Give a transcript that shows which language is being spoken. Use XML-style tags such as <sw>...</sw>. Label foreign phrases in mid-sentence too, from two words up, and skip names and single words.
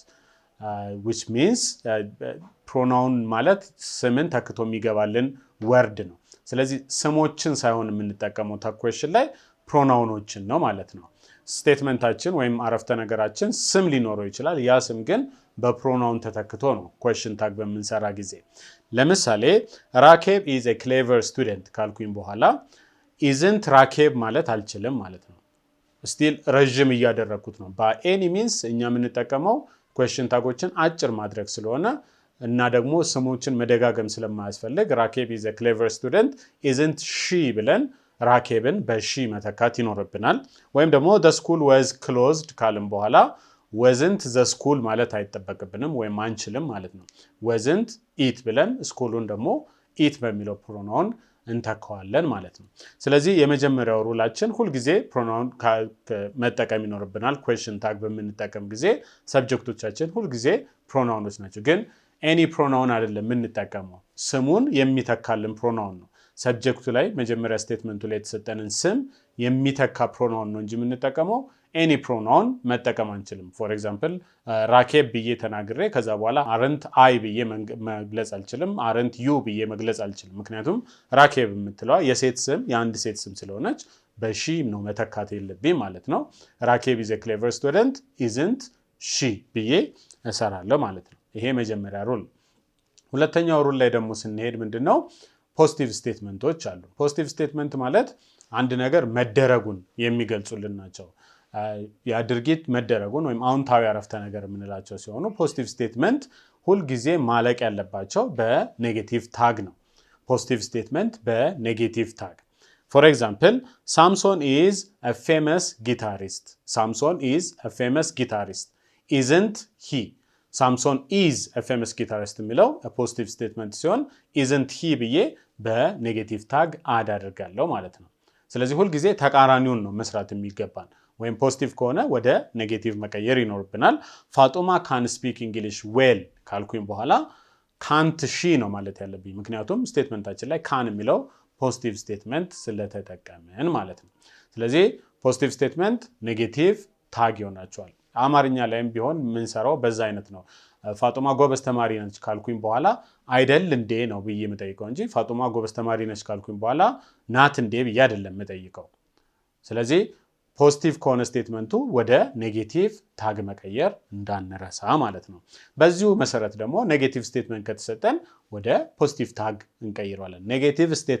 <en>Which means pronoun</en> <am>ማለት ስምን ተክቶ የሚገባልን ወርድ ነው። ስለዚህ ስሞችን ሳይሆን የምንጠቀመው</am> <en>tag question</en> <am>ላይ ፕሮናውኖችን ነው ማለት ነው። ስቴትመንታችን ወይም አረፍተ ነገራችን ስም ሊኖረው ይችላል። ያ ስም ግን በፕሮናውን ተተክቶ ነው</am> <en>question tag</en> <am>በምንሰራ ጊዜ። ለምሳሌ ራኬብ</am> <en>is a clever student</en> <am>ካልኩኝ በኋላ isn't ራኬብ ማለት አልችልም ማለት ነው። ስቲል ረጅም እያደረኩት ነው። by</am> <en>any means</en> <am>እኛ የምንጠቀመው</am> <en>question tags</en> <am>አጭር ማድረግ ስለሆነ እና ደግሞ ስሞችን መደጋገም ስለማያስፈልግ ራኬብ</am> <en>is a clever student isn't she</en> <am>ብለን ራኬብን በሺ መተካት ይኖርብናል። ወይም ደግሞ</am> <en>the school was closed</en> <am>ካልን በኋላ</am> <en>wasn't the school</en> <am>ማለት አይጠበቅብንም ወይም አንችልም ማለት ነው።</am> <en>wasn't it</en> <am>ብለን ስኩሉን ደግሞ it በሚለው ፕሮናውን እንተካዋለን ማለት ነው። ስለዚህ የመጀመሪያው ሩላችን ሁሉ ጊዜ ፕሮናውን መጠቀም ይኖርብናል።</am> <en>question tag</en> <am>በምንጠቀም ጊዜ ሰብጀክቶቻችን ሁሉ ጊዜ ፕሮናውኖች ናቸው። ግን</am> <en>any pronoun</en> <am>አይደለም የምንጠቀመው ስሙን የሚተካልን pronoun ነው ሰብጀክቱ ላይ መጀመሪያ ስቴትመንቱ ላይ የተሰጠንን ስም የሚተካ pronoun ነው እንጂ የምንጠቀመው</am> <en>any pronoun</en> <am>መጠቀም አንችልም</am> <en>for example</en> <am>ራኬብ ብዬ ተናግሬ ከዛ በኋላ</am> <en>aren't I</en> <am>ብዬ መግለጽ አልችልም</am> <en>aren't you</en> <am>ብዬ መግለጽ አልችልም ምክንያቱም ራኬብ የምትለው የሴት ስም የአንድ ሴት ስም ስለሆነች በሺ ነው መተካት የለብኝ ማለት ነው ራኬብ</am> <en>is a clever student isn't she</en> <am>ብዬ እሰራለሁ ማለት ነው ይሄ መጀመሪያ ሩል ሁለተኛው ሩል ላይ ደግሞ ስንሄድ ምንድነው</am> <en>positive statements</en> <am>አሉ</am> <en>positive statement</en> <am>ማለት አንድ ነገር መደረጉን የሚገልጹልን ናቸው ያ ድርጊት መደረጉን ወይም አዎንታዊ አረፍተ ነገር የምንላቸው ሲሆኑ</am> <en>positive statement</en> <am>ሁሉ ጊዜ ማለቅ ያለባቸው በኔጌቲቭ ታግ ነው</am> <en>positive statement በ negative tag For example, Samson is a famous guitarist. Samson is a famous guitarist. Isn't he? Samson is a famous guitarist</en> <am>የሚለው</am> <en>a positive statement</en> <am>ሲሆን</am> <en>isn't he</en> <am>ብዬ</am> <en>በ negative tag add</en> <am>አድርጋለሁ ማለት ነው ስለዚህ ሁሉ ጊዜ ተቃራኒውን ነው መስራት የሚገባን ወይም ፖዚቲቭ ከሆነ ወደ ኔጌቲቭ መቀየር ይኖርብናል ፋጡማ</am> <en>can speak English well</en> <am>ካልኩኝ በኋላ</am> <en>can't she</en> <am>ነው ማለት ያለብኝ ምክንያቱም ስቴትመንታችን ላይ can የሚለው</am> <en>positive statement</en> <am>ስለተጠቀመን ማለት ነው ስለዚህ</am> <en>positive statement negative tag</en> <am>ይሆናቸዋል አማርኛ ላይም ቢሆን ምን ሰራው በዛ አይነት ነው ፋጡማ ጎበዝ ተማሪ ነች ካልኩኝ በኋላ አይደል እንዴ ነው ብዬ መጠይቀው እንጂ ፋጡማ ጎበዝ ተማሪ ነች ካልኩኝ በኋላ ናት እንዴ ብዬ አይደለም መጠይቀው ስለዚህ ፖዚቲቭ ከሆነ ስቴትመንቱ ወደ</am> <en>negative tag</en> <am>መቀየር እንዳንረሳ ማለት ነው በዚሁ መሰረት ደግሞ</am> <en>negative statement</en> <am>ከተሰጠን ወደ</am> <en>positive tag</en> <am>እንቀይረዋለን ኔጌቲቭ</am>